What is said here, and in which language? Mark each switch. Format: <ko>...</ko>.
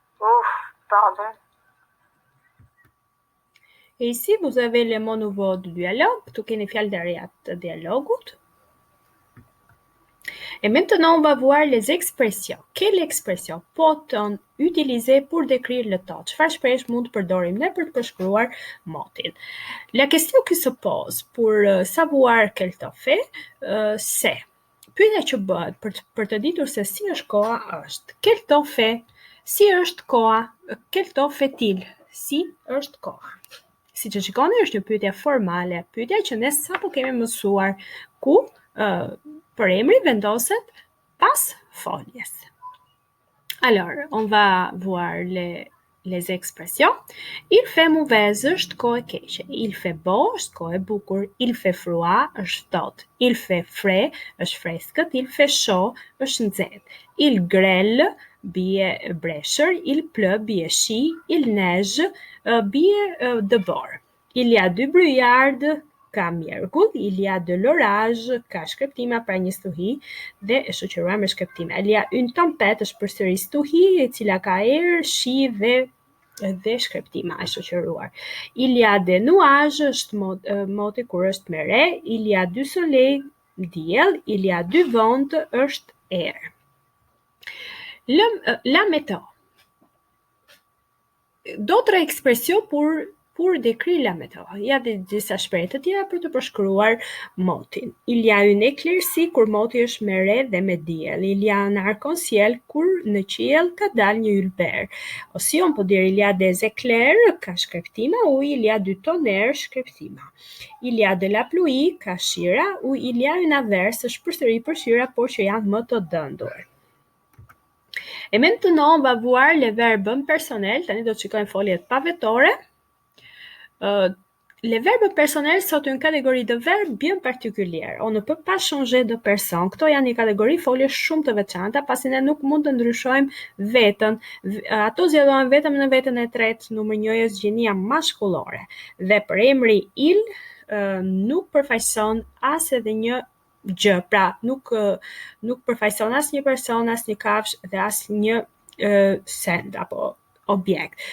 <fr>Oh, pardon. Et ici, vous avez le mot nouveau du dialogue,</fr> <sq>tout keni fjalë të reja të dialogut.</sq> <fr>Et maintenant, on va voir les expressions. Quelle expression peut-on utiliser pour décrire le temps?</fr> <sq>Çfarë shprehje mund të përdorim ne për të përshkruar motin?</sq> <fr>La question qui se pose pour savoir quel temps fait, c'est</fr> <sq>pyetja që bëhet për të ditur se si është koha është.</sq> <fr>Quel temps fait?</fr> <sq>Si është koha?</sq> <fr>Quel temps fait-il?</fr> <sq>Si është koha? Si që shikoni, është një pyetje formale, pyetja që ne sapo kemi mësuar, ku përemri vendoset pas foljes.</sq> <fr>Alors, on va voir les expressions. Il fait mauvaise,</fr> <sq>është kohë e keqe.</sq> <fr>Il fait beau,</fr> <sq>është kohë e bukur.</sq> <fr>Il fait froid,</fr> <sq>është ftohtë.</sq> <fr>Il fait frais,</fr> <sq>është freskët.</sq> <fr>Il fait chaud,</fr> <sq>është nxehtë.</sq> <fr>Il grêle,</fr> <sq>bie breshër.</sq> <fr>Il pleut,</fr> <sq>bie shi.</sq> <fr>Il neige,</fr> <sq>bie dëbor.</sq> <fr>Il y a du brouillard,</fr> <sq>ka mjerkull.</sq> <fr>Il y a de l'orage,</fr> <sq>ka shkreptima pra një stuhi dhe e shoqëruar me shkreptime.</sq> <fr>Il y a une tempête,</fr> <sq>është përsëri stuhi e cila ka erë, shi dhe shkreptima e shoqëruar.</sq> <fr>Il y a des nuages,</fr> <sq>është moti kur është me re.</sq> <fr>Il y a du soleil,</fr> <sq>diell.</sq> <fr>Il y a du vent,</fr> <sq>është erë.</sq> <fr>La météo. D'autres expressions pour décrire la météo. Il y a</fr> <sq>disa shprehje të tjera për të përshkruar motin.</sq> <fr>Il y a une éclaircie</fr> <sq>kur moti është me re dhe me diell.</sq> <fr>Il y a un arc-en-ciel</fr> <sq>kur në qiell ka dalë një ylber.</sq> <fr>Aussi on peut dire il y a des éclairs,</fr> <sq>ka shkreptima,</sq> <fr>ou il y a du tonnerre,</fr> <sq>shkreptima.</sq> <fr>Il y a de la pluie,</fr> <sq>ka shira,</sq> <fr>ou il y a une averse,</fr> <sq>është përsëri përshira, por që janë më të dëndur.</sq> <fr>Et maintenant, on va voir les verbes impersonnels.</fr> <sq>Tani do të shikojmë foljet pavetore. Les verbes personnels sont une catégorie de verbes bien particulière. On ne peut pas changer de personne. Këto janë një kategori folje shumë të veçanta, pasi ne nuk mund të ndryshojmë veten. Ato zgjedhohen vetëm në veten e tretë, numër 1 është gjenia maskullore. Dhe për emri il nuk përfaqëson as edhe një gjë, pra nuk përfaqëson asnjë person, asnjë kafshë dhe asnjë send apo objekt.</sq>